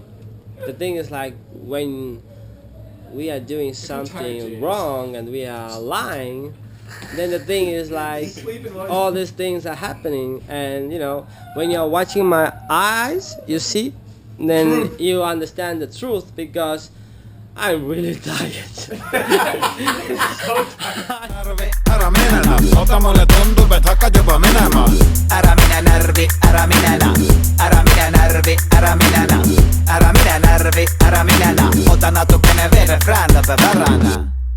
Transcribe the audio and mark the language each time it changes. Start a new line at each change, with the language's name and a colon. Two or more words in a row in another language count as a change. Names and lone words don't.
English: The thing is, like, when we are doing something wrong and we are lying, then the thing is, like, all these things are happening, and, you know, when you're watching my eyes, you see, then you understand the truth, because I'm really tired.
Estonian: Ära mene na, ota mulle tundub, et hakkad juba minema. Ära mine närvi, ära mine na. Ära mine närvi, ära mine na. Ära mine närvi, ära mine na. Ota natukene veel refrään lõpeb ära na.